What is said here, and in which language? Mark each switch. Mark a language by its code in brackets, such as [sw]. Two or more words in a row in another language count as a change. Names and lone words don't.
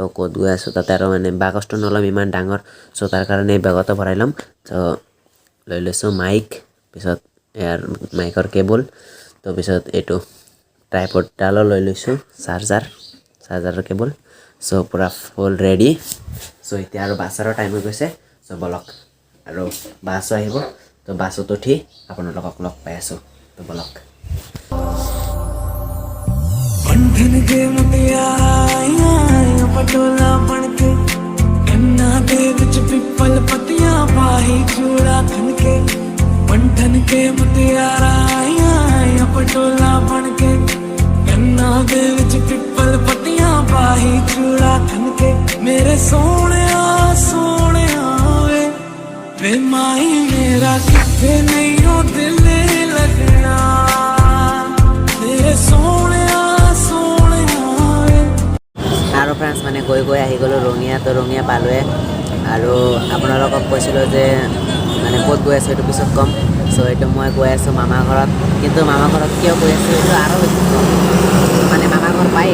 [as] ক'ত গৈ আছোঁ তাতে আৰু মানে বাকচটো নল'ম ইমান ডাঙৰ চ' তাৰ কাৰণে এই বেগতে ভৰাই ল'ম তো লৈ লৈছোঁ মাইক পিছত ইয়াৰ মাইকৰ কেবল তো পিছত এইটো ট্ৰাইপডডালো লৈ লৈছোঁ চাৰ্জাৰৰ কেবল চ' পূৰা [en] full ready [as] চ' এতিয়া আৰু বাছৰো টাইম হৈ গৈছে চ' বলক আৰু বাছো আহিব তো বাছত উঠি আপোনালোকক লগ পাই আছোঁ তো বলক [pa] ਬੰਧਨ ਕੇ ਮੁਟਿਆਰਾ ਪਟੋਲਾ ਬਣਕੇ ਕੰਨਾਂ ਦੇ ਵਿਚ ਪਿੱਪਲ ਪੱਤੀਆਂ ਪਾਈ ਚੂੜਾ ਖਣਕੇ ਬੰਧਨ ਕੇ ਮੁਟਿਆਰਾ ਪਟੋਲਾ ਬਣਕੇ ਕੰਨਾਂ ਦੇ ਵਿਚ ਪਿੱਪਲ ਪੱਤੀਆਂ ਪਾਈ ਚੂੜਾ ਖਣਕੇ ਮੇਰੇ ਸੋਨੇ ਵੇ ਮਾਹੀ ਮੇਰਾ ਕਿੱਥੇ ਨਹੀਂ ਹੋ ਦਿਲ ਲੱਗਣਾ ਤੇਰੇ ਸੋਨੇ [as] আৰু ফ্ৰেণ্ডছ মানে গৈ আহি গ'লোঁ ৰঙিয়া তো ৰঙিয়া পালোৱে আৰু আপোনালোকক কৈছিলোঁ যে মানে ক'ত গৈ আছোঁ এইটো পিছত ক'ম চ' এইটো মই গৈ আছোঁ মামা ঘৰত কিন্তু মামা ঘৰত কিয় গৈ আছোঁ এইটো আৰু পিছত ক'ম মানে মামা ঘৰ পাই